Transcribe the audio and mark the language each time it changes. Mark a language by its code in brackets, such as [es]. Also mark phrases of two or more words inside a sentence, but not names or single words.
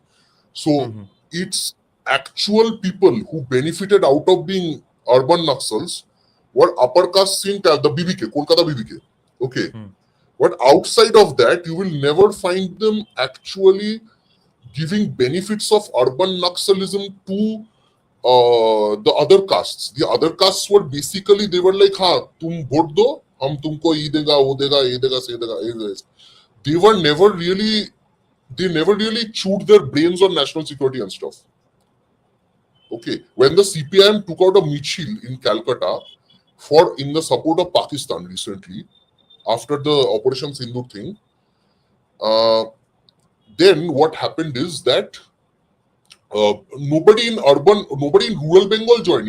[en] So its actual people who benefited out of being urban Naxals were upper caste in the BBK, Kolkata BBK. Okay. But outside of that, you will never find them actually giving benefits of urban Naxalism to the other castes. The other castes were basically, they were like, [hi] हाँ, तुम वोट दो, हम तुमको ये देगा, वो देगा, ये देगा, से देगा, ये देगा, se dega, ye dega. [en] They never really chewed their brains on national security and stuff. Okay, when the CPIM took out a michil in Calcutta in the support of Pakistan recently, after the Operation Sindoor thing, then what happened is that nobody in rural Bengal joined.